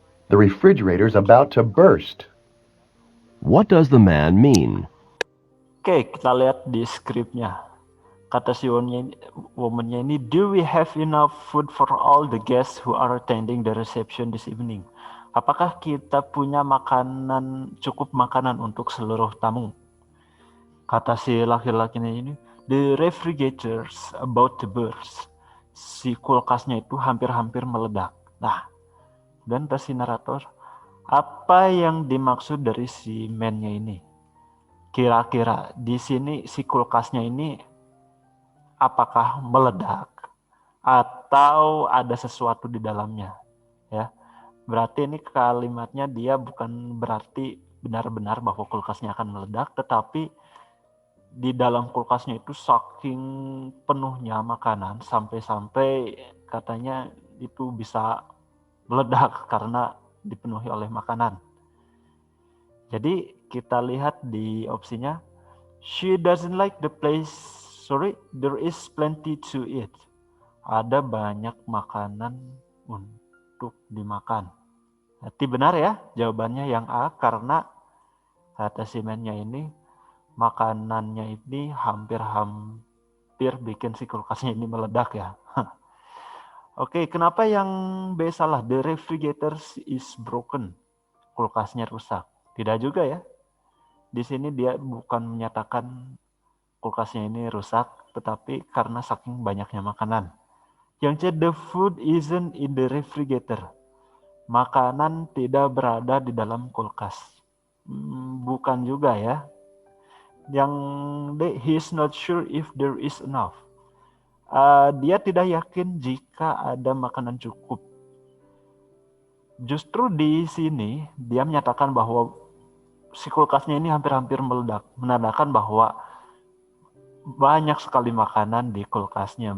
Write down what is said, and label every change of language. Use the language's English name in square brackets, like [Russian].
[English] The refrigerator's about to burst. What does the man mean? [Indonesian] Oke, kita lihat di skripnya. Kata si woman-nya ini, [English] do we have enough food for all the guests who are attending the reception this evening? [Indonesian] Apakah kita punya cukup makanan untuk seluruh tamu? Kata si laki-lakinya ini, the refrigerator's about to burst. Si kulkasnya itu hampir-hampir meledak. Nah, dan si narator, apa yang dimaksud dari si man-nya ini? Kira-kira di sini si kulkasnya ini apakah meledak atau ada sesuatu di dalamnya? Ya, berarti ini kalimatnya dia bukan berarti benar-benar bahwa kulkasnya akan meledak, tetapi di dalam kulkasnya itu saking penuhnya makanan sampai-sampai katanya itu bisa meledak karena dipenuhi oleh makanan. Jadi Kita lihat di opsinya. [English] She doesn't like the place. Sorry, there is plenty to eat. [Indonesian] Ada banyak makanan untuk dimakan. Berarti benar ya jawabannya yang A, karena kata si man-nya ini makanannya ini hampir bikin si kulkasnya ini meledak ya. Oke, kenapa yang B salah? [English] The refrigerator is broken. [Indonesian] Kulkasnya rusak. Tidak juga ya. Di sini dia bukan menyatakan kulkasnya ini rusak, tetapi karena saking banyaknya makanan. Yang C, [English] the food isn't in the refrigerator. [Indonesian] Makanan tidak berada di dalam kulkas. Bukan juga ya. Yang D, [English] he is not sure if there is enough. [Indonesian] Dia tidak yakin jika ada makanan cukup. Justru di sini dia menyatakan bahwa si kulkasnya ini hampir-hampir meledak, menandakan bahwa banyak sekali makanan di kulkasnya.